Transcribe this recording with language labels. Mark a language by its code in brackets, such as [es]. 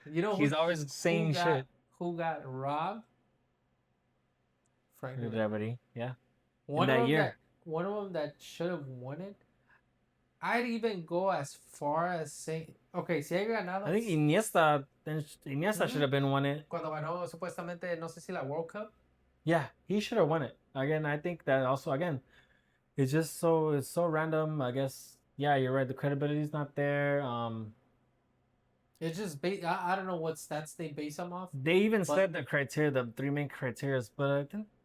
[en] he's always saying shit. Who got robbed? Frank Ribéry, yeah. One of them that should have won it. I'd even go as far as saying, okay, [es] si hay ganado. [en] I think Iniesta should have been won it. [es] Cuando ganó supuestamente, no sé si la World Cup. [en] Yeah, he should have won it. Again, I think that also, again, it's so random. I guess, yeah, you're right. The credibility is not there. It's just I don't know what stats they base them off. They even said the criteria, the 3 main criteria, but I think